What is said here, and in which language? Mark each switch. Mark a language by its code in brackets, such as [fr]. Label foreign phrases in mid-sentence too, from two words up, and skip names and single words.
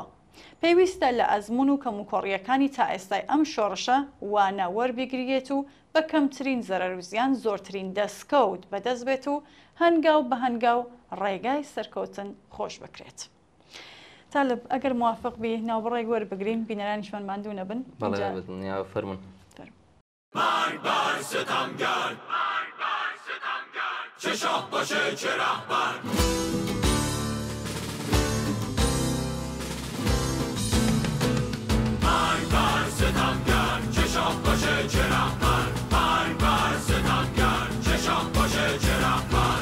[ckb] پێویستە لە ئەزمون و کەموکۆڕیەکانی تا ئێستای ئەم شۆڕشە وانە وەربگرێت و بە کەمترین زەرەر و زیان زۆرترین دەستکەوت بەدەست بێت و هەنگاو بە هەنگاو ڕێگای سەرکەوتن خۆش بکرێت. تالب ئەگەر موافق بی ناوبڕێک وەربگرین بینەرانیشمان ماندوو نەبن. فەرمون. [fa] چه شاه باشه چه رهبر، مرگ بر ستمگر، چه شاه باشه چه رهبر، مرگ بر ستمگر، چه شاه باشه چه رهبر.